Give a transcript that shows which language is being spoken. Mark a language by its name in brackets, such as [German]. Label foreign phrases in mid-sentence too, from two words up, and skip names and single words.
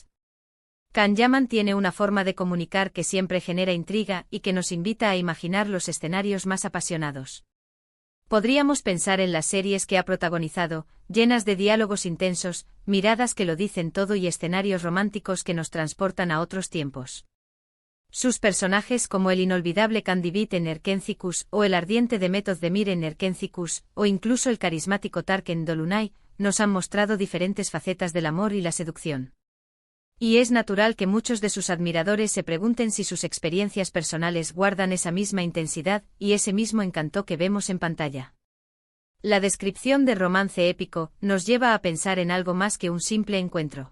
[Spanish] Can Yaman tiene una forma de comunicar que siempre genera intriga y que nos invita a imaginar los escenarios más apasionados. Podríamos pensar en las series que ha protagonizado, llenas de diálogos intensos, miradas que lo dicen todo y escenarios románticos que nos transportan a otros tiempos. Sus personajes como el inolvidable Can Divit en Erkenci Kuş o el ardiente Demet Özdemir en Erkenci Kuş, o incluso el carismático Tarık en Dolunay, nos han mostrado diferentes facetas del amor y la seducción. Y es natural que muchos de sus admiradores se pregunten si sus experiencias personales guardan esa misma intensidad y ese mismo encanto que vemos en pantalla. La descripción de romance épico nos lleva a pensar en algo más que un simple encuentro.